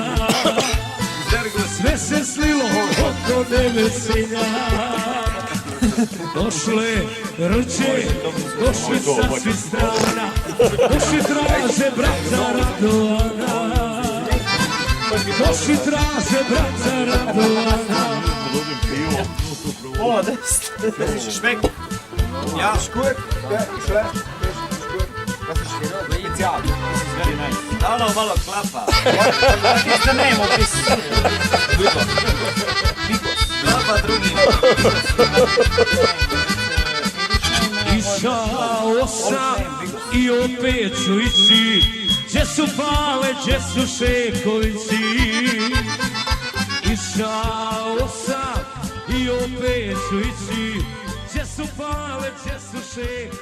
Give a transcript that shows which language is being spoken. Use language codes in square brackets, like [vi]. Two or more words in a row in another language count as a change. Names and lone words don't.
[sr] Sve se slilo oko nevesenja. Došle rđe, došli sa svih strana, došli traže brata Radovana. Došli traže brata Radovana. [de] Oh, das schmeckt. Ja, ist gut. Schlecht. Das ist spezial. Das ist [en] very nice. [sr] Malo klapa. [en] What is the name of this? [sr] Bigos. Klapa drugi. Išao sam i opet ću ići, gdje su Pale, gdje su Šekovići. Išao sam i opet ću ići, gdje su Pale, gdje su Šekovići.